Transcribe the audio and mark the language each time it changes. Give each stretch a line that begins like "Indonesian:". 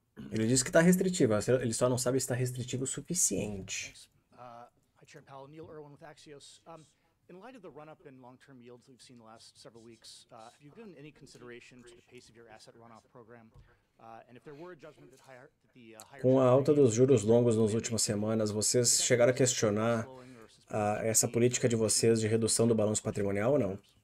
Portuguese: Ele diz que está restritiva, ele só não sabe se está restritivo o suficiente.
English: Chair Powell, Neil Irwin with Axios. In light of the run-up in long-term yields we've seen the last several weeks, have you given any consideration to the pace of your asset runoff program? And if there were a judgment that the higher...
Portuguese: Com a alta dos juros longos nas últimas semanas, vocês chegaram a questionar essa política de vocês de redução do balanço patrimonial ou não?